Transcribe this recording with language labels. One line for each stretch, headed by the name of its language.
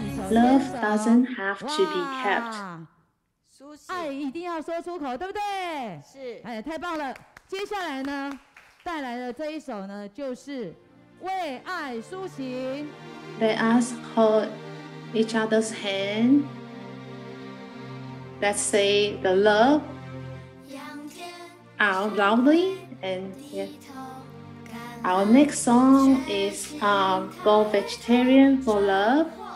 English: Love doesn't have to be kept.
Chinese: 爱一定要说出口，对不对？是。哎，太棒了！接下来呢，带来的这一首呢，就是为爱苏醒。
English: Let us hold each other's hand. Let's say the love out loudly, and yeah. Our next song is Go Vegetarian for Love.